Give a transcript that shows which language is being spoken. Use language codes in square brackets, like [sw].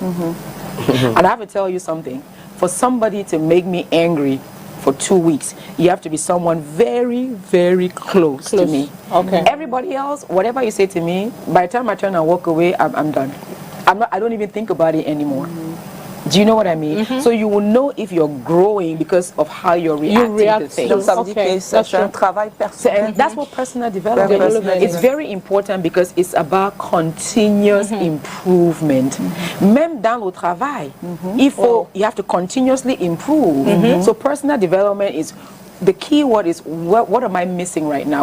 [en] And I have to tell you something. For somebody to make me angry for 2 weeks, you have to be someone very, very close to me. Okay. Everybody else, whatever you say to me, by the time I turn and walk away, I'm done. I don't even think about it anymore. Do you know what I mean? So you will know if you're growing because of how you're reacting to things. [fr] Donc ça veut dire que c'est un travail personnel. [en] And that's what personal development is. It's very important because it's about continuous improvement. [fr] Même dans le travail, [en] you have to continuously improve. So personal development is, the key word is, what am I missing right now?